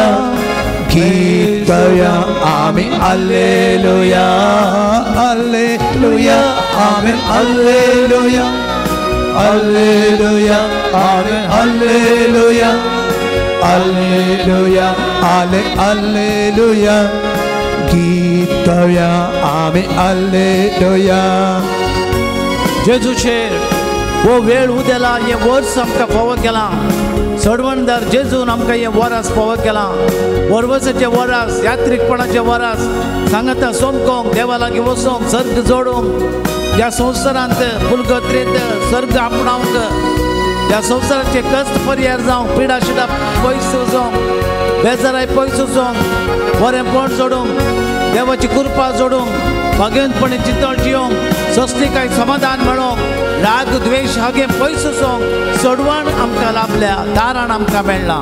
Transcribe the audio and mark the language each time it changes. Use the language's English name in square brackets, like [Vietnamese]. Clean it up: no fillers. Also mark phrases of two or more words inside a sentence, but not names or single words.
[Konkani] Gitaya, amen, alleluia, alleluia, amen, alleluia, alleluia, amen, alleluia. Alleluia, alleluia, Gitaya, amen, alleluia. जेजूचेर वो वेळ उदेला हे वर्स आमकां फावो केला सडवणदार जेजून आमकां हे वरास फावो केला वरवसाचे वरास यात्रिकपणाचे वरास सांगता सोमकोंक देवा लागीं वचोंक सर्ग जोडूंक ह्या संवसारांत पुलगोत्रेंत सर्ग आपणावंक ह्या संवसाराचे कश्ट परिहार जावंक पिडा शिडा पयस वचोंक बेजाराय पयस वचोंक बरेंपण जोडूंक देवाची कृपा जोडूंक भगवंतपणी चितळ जियोंक सस्तिकाय समाधान मेळोंक राग द्वेष हागे पयस वचोंक सडवण आमकां लाभल्या दारान आमकां मेळ्ळां